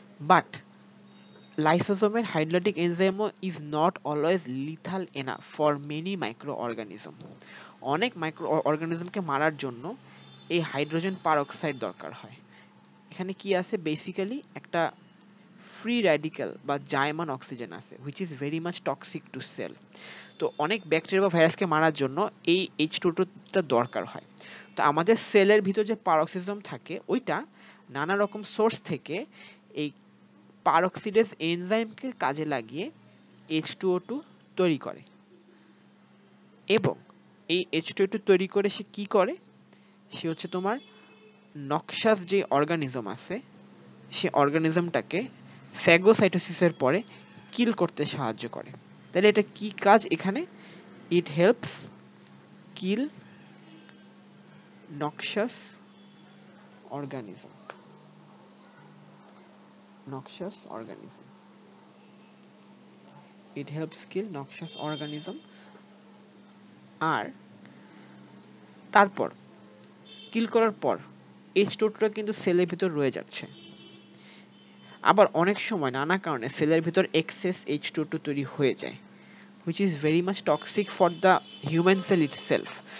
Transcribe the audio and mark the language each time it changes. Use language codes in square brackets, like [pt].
[en] But lysosomal hydrolytic enzyme is not always lethal enough for many microorganism. [bn] অনেক micro অর্গানিজমকে মারার জন্য এই hydrogen peroxide দরকার হয়। এখানে কি আছে? বেসিক্যালি একটা ফ্রি র্যাডিক্যাল বা জায়মান অক্সিজেন আছে [en] which is very much toxic to cell. [bn] তো অনেক ব্যাকটেরিয়া বা ভাইরাসকে মারার জন্য এই H2O টা দরকার হয়। তো আমাদের সেলের ভিতর যে পারঅক্সিজম থাকে ওইটা নানা রকম সোর্স থেকে এই পারঅক্সিডেজ এনজাইমকে কাজে লাগিয়ে H2O2 তৈরি করে, এবং এই H2O2 তৈরি করে সে কি করে? সে হচ্ছে তোমার নক্সাস যে অর্গানিজম আছে সে অর্গানিজমটাকে ফ্যাগোসাইটোসিসের পরে কিল করতে সাহায্য করে। তাহলে এটা কি কাজ এখানে? [en] It helps kill noxious organism, noxious organism. It helps kill noxious organism. [bn] আর তারপর কিল করার পর H2O2টা কিন্তু সেলের ভিতর রয়ে যাচ্ছে। আবার অনেক সময় নানা কারণে সেলের ভিতর এক্সেস H2O2 তৈরি হয়ে যায় [en] which is very much toxic for the human cell itself.